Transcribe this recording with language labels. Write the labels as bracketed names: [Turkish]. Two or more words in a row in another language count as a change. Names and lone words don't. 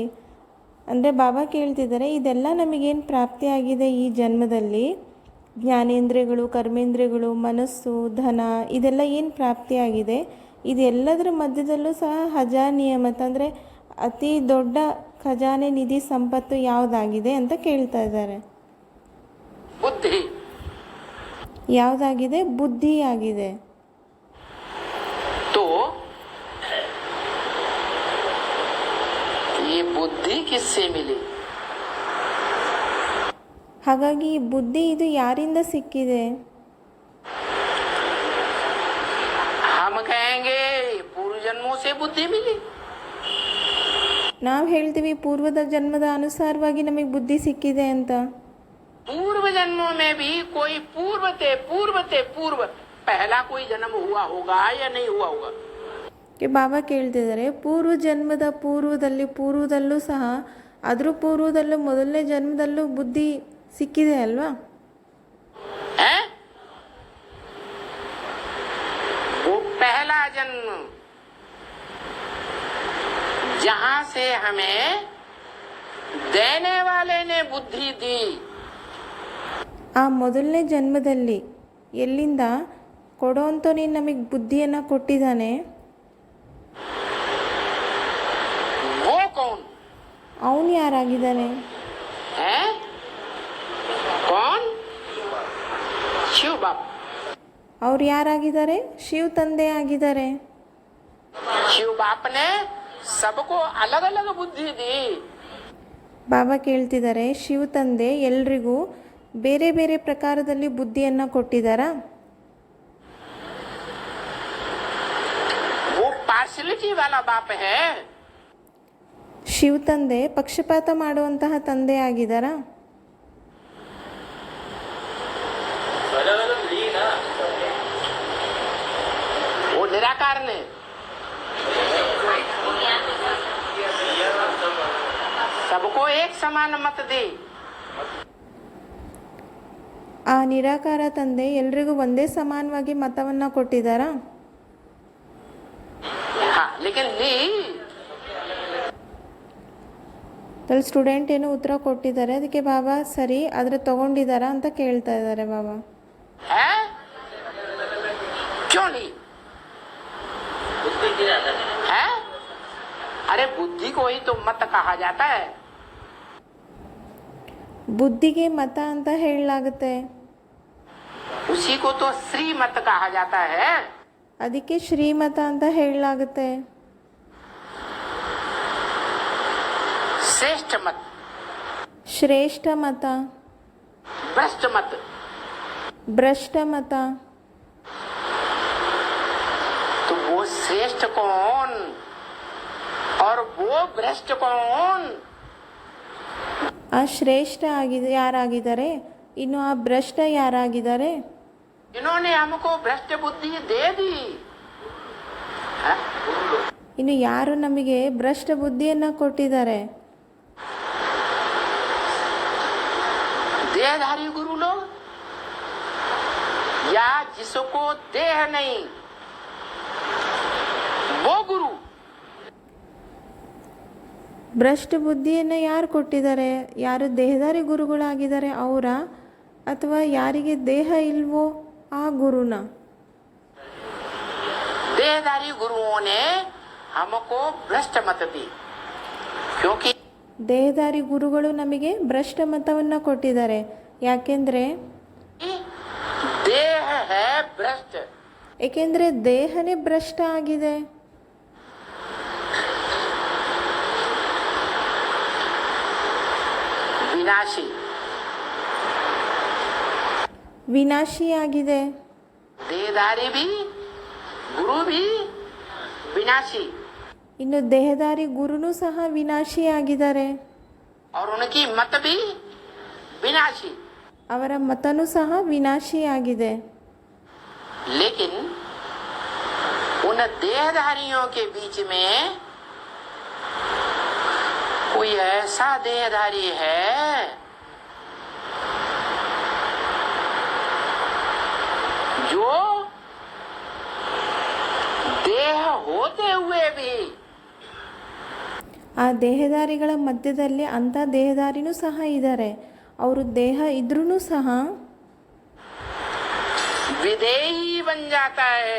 [Kannada] ಅಂದರೆ ಬಾಬಾ ಕೇಳ್ತಿದ್ದಾರೆ, ಇದೆಲ್ಲ ನಮಗೇನು ಪ್ರಾಪ್ತಿಯಾಗಿದೆ ಈ ಜನ್ಮದಲ್ಲಿ, ಜ್ಞಾನೇಂದ್ರಿಯಗಳು, ಕರ್ಮೇಂದ್ರಿಯಗಳು, ಮನಸ್ಸು, ಧನ, ಇದೆಲ್ಲ ಏನು ಪ್ರಾಪ್ತಿಯಾಗಿದೆ, ಇದೆಲ್ಲದರ ಮಧ್ಯದಲ್ಲೂ ಸಹ [Hindi] हजा नियमत [Kannada] ಅಂದರೆ ಅತಿ ದೊಡ್ಡ ಖಜಾನೆ, ನಿಧಿ, ಸಂಪತ್ತು ಯಾವುದಾಗಿದೆ ಅಂತ ಕೇಳ್ತಾ ಇದ್ದಾರೆ. [Hindi] बुद्धि। [Kannada] ಯಾವುದಾಗಿದೆ? ಬುದ್ಧಿ ಆಗಿದೆ. [Hindi] तो ये बुद्धि किससे मिली? [Kannada] ಹಾಗಾಗಿ ಈ ಬುದ್ಧಿ ಇದು ಯಾರಿಂದ ಸಿಕ್ಕಿದೆ? [Hindi] हम कहेंगे पूर्व जन्मों से बुद्धि मिली। [Kannada] ನಾವು ಹೇಳ್ತೀವಿ ಪೂರ್ವದ ಜನ್ಮದ ಅನುಸಾರವಾಗಿ ನಮಗೆ ಬುದ್ಧಿ ಸಿಕ್ಕಿದೆ ಅಂತ. [Hindi] पूर्व जन्मों में भी कोई पूर्व पहला कोई जन्म हुआ होगा या नहीं हुआ होगा? [Kannada] ಬಾಬಾ ಕೇಳ್ತಿದ್ದಾರೆ, ಪೂರ್ವ ಜನ್ಮದ ಪೂರ್ವದಲ್ಲೂ ಸಹ ಅದ್ರ ಪೂರ್ವದಲ್ಲೂ ಮೊದಲನೇ ಜನ್ಮದಲ್ಲೂ ಬುದ್ಧಿ ಸಿಕ್ಕಿದೆ ಅಲ್ವಾ? [Hindi] है? वो पहला जन्म जहां से हमें देने वाले ने बुद्धि दी। [Kannada] ಆ ಮೊದಲನೇ ಜನ್ಮದಲ್ಲಿ ಎಲ್ಲಿಂದ ಕೊಡೋಂಥವನೇ ನಮಗೆ ಬುದ್ಧಿಯನ್ನು ಕೊಟ್ಟಿದ್ದಾನೆ, [Hindi] वो कौन [Kannada] ಅವನು ಯಾರಾಗಿದ್ದಾನೆ? [Hindi] है? कौन? शिव बाप। [Kannada] ಅವ್ರು ಯಾರಾಗಿದ್ದಾರೆ? ಶಿವ್ ತಂದೆ ಆಗಿದ್ದಾರೆ. [Hindi] शिव बाप ने सबको अलग अलग बुद्धि दी। [Kannada] ಬಾಬಾ ಕೇಳ್ತಿದ್ದಾರೆ, ಶಿವ ತಂದೆ ಎಲ್ರಿಗೂ ಬೇರೆ ಬೇರೆ ಪ್ರಕಾರದಲ್ಲಿ ಬುದ್ಧಿಯನ್ನು ಕೊಟ್ಟಿದ್ದಾರಾ? [Hindi] वो पार्शलिटी वाला बाप है। [Kannada] ಶಿವ ತಂದೆ ಪಕ್ಷಪಾತ ಮಾಡುವಂತಹ ತಂದೆ ಆಗಿದ್ದಾರಾ? [Hindi] वो निराकार ने सबको एक समान मत दी। [Kannada] ಆ ನಿರಾಕಾರ ತಂದೆ ಎಲ್ರಿಗೂ ಒಂದೇ ಸಮಾನವಾಗಿ ಮತವನ್ನು ಕೊಟ್ಟಿದ್ದಾರಾ? [Hindi] हाँ, लेकिन ली [Kannada] ಅಲ್ಲಿ ಸ್ಟೂಡೆಂಟ್ ಏನು ಉತ್ತರ ಕೊಟ್ಟಿದ್ದಾರೆ, ಅದಕ್ಕೆ ಬಾಬಾ ಸರಿ ಆದರೆ ತಗೊಂಡಿದ್ದಾರಾ ಅಂತ ಕೇಳ್ತಾ ಇದ್ದಾರೆ ಬಾಬಾ. [Hindi] है? क्यों ली? है? अरे बुद्धि को ही तो मत कहा जाता है। [Kannada] ಬುದ್ಧಿಗೆ ಮತ ಅಂತ ಹೇಳಲಾಗುತ್ತೆ, [Hindi] उसी को तो श्रीमत कहा जाता है। [Kannada] ಅದಕ್ಕೆ ಶ್ರೀಮತ ಅಂತ ಹೇಳಲಾಗುತ್ತೆ. [Hindi] श्रेष्ठ मत, [Kannada] ಶ್ರೇಷ್ಠ ಮತ, [Hindi] भ्रष्ट मत। [Kannada] ಭ್ರಷ್ಟ ಮತ. [Hindi] तो वो श्रेष्ठ कौन और वो भ्रष्ट कौन? [Kannada] ಆ ಶ್ರೇಷ್ಠ ಆಗಿದೆ ಯಾರಾಗಿದ್ದಾರೆ, ಇನ್ನು ಆ ಭ್ರಷ್ಟ ಯಾರಾಗಿದ್ದಾರೆ? [Hindi] इन्होंने हमको भ्रष्ट बुद्धि दे दी। है? [Kannada] ಇನ್ನು ಯಾರು ನಮಗೆ ಭ್ರಷ್ಟ ಬುದ್ಧಿಯನ್ನು ಕೊಟ್ಟಿದ್ದಾರೆ? [Hindi] देहधारी गुरु लोग या जिसको देह नहीं वो गुरु। [Kannada] ಭ್ರಷ್ಟ ಬುದ್ಧಿಯನ್ನು ಯಾರು ಕೊಟ್ಟಿದ್ದಾರೆ? ಯಾರು ದೇಹದಾರಿ ಗುರುಗಳಾಗಿದ್ದಾರೆ ಅವರ, ಅಥವಾ ಯಾರಿಗೆ ದೇಹ ಇಲ್ವೋ ಆ ಗುರುನ? [Hindi] देहधारी गुरुओं ने हमको भ्रष्ट मत दी, क्योंकि [Kannada] ದೇಹದಾರಿ ಗುರುಗಳು ನಮಗೆ ಭ್ರಷ್ಟ ಮತವನ್ನು ಕೊಟ್ಟಿದ್ದಾರೆ. ಯಾಕೆಂದರೆ [Hindi] देह है भ्रष्ट। [Kannada] ಏಕೆಂದರೆ ದೇಹನೇ ಭ್ರಷ್ಟ ಆಗಿದೆ. [Hindi] विनाशी [Kannada] ವಿನಾಶಿಯಾಗಿದೆ. [Hindi] देहधारी भी गुरु भी विनाशी, [Kannada] ಇನ್ನು ದೇಹದಾರಿ ಗುರುನೂ ಸಹ ವಿನಾಶಿಯಾಗಿದ್ದಾರೆ. [Hindi] और उनकी मत भी विनाशी। [Kannada] ಅವರ ಮತನೂ ಸಹ ವಿನಾಶಿಯಾಗಿದೆ. [Hindi] लेकिन उन देहधारियों के बीच में कोई कोई ऐसा देहधारी है जो देह होते हुए भी [Kannada] ಆ ದೇಹಧಾರಿಗಳ ಮಧ್ಯದಲ್ಲಿ ಅಂಥ ದೇಹಧಾರಿನೂ ಸಹ ಇದ್ದಾರೆ. ಅವರು ದೇಹ ಇದ್ರೂ ಸಹ [Hindi] विदेही बन जाता है.